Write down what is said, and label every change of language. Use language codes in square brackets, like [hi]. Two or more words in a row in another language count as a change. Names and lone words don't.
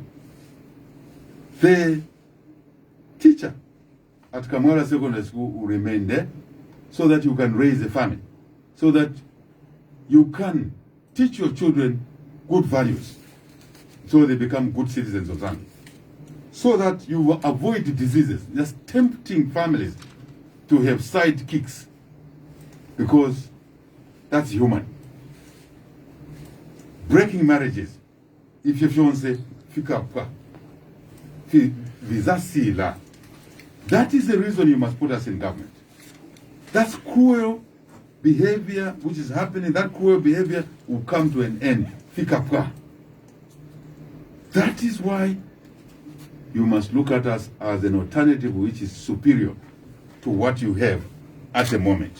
[en] The teacher at Kamwala Secondary School will remain there so that you can raise a family, so that you can teach your children good values, so they become good citizens of Zambia, so that you will avoid diseases, just tempting families to have sidekicks, because that's human. Breaking marriages, if your fiancé [bem] fika pa, visasila, [en] that is the reason you must put us in government. That's cruel behavior which is happening. That cruel behavior will come to an end. [bem] Fika pa. [en] That is why you must look at us as an alternative which is superior to what you have at the moment.